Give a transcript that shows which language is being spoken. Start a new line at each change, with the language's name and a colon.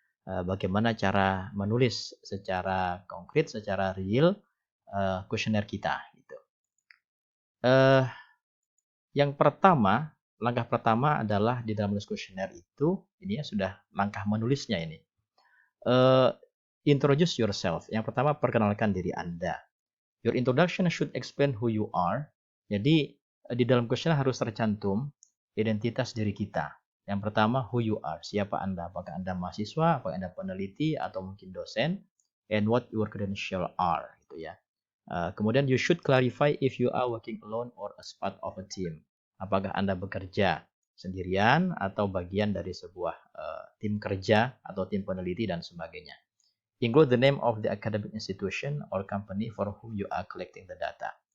Indonesian: Bagaimana cara menulis secara konkret, secara real kuesioner kita. Gitu. Yang pertama, langkah pertama adalah di dalam menulis kuesioner itu, ini ya sudah langkah menulisnya ini.
English: Introduce yourself.
Indonesian: Yang pertama, perkenalkan diri Anda.
English: Your introduction should explain who you are.
Indonesian: Jadi, di dalam kuesioner harus tercantum identitas diri kita. Yang pertama,
English: who you are.
Indonesian: Siapa Anda? Apakah Anda mahasiswa, apakah Anda peneliti, atau mungkin dosen?
English: And what your credentials are.
Indonesian: Gitu ya. Kemudian
English: you should clarify if you are working alone or as part of a team.
Indonesian: Apakah Anda bekerja sendirian atau bagian dari sebuah tim kerja atau tim peneliti dan sebagainya.
English: Include the name of the academic institution or company for whom you are collecting the data.